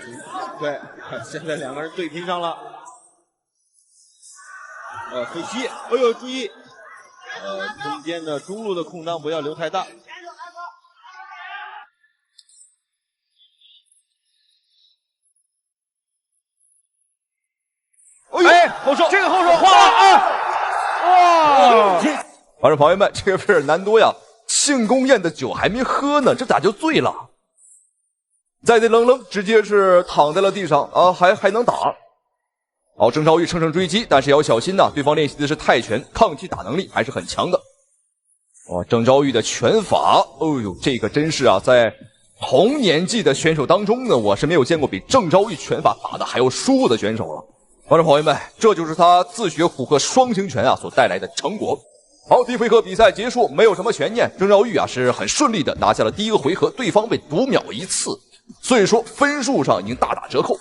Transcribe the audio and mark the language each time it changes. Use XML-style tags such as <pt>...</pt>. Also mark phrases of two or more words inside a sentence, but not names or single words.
<zh>對，現在兩個人對拼上了。飛膝，哎呦，注意，中間的中路的空檔不要留太大。哎，後手，這個後手晃了哇！觀眾朋友們，這個費爾南多呀，慶功宴的酒還沒喝呢，這咋就醉了？在那愣愣，直接是躺在了地上還能打。好，鄭昭玉乘勝追擊，但是也要小心吶，對方練習的是泰拳，抗擊打能力還是很強的。鄭昭玉的拳法，哦呦，這個真是在同年紀的選手當中呢，我是沒有見過比鄭昭玉拳法打得還要舒服的選手了。觀眾朋友們，這就是他自學虎鶴雙形拳啊所帶來的成果。好，第一回合比賽結束，沒有什麼懸念，鄭昭玉啊是很順利的拿下了第一個回合，對方被讀秒1次，所以說分數上已經大打折扣。</zh>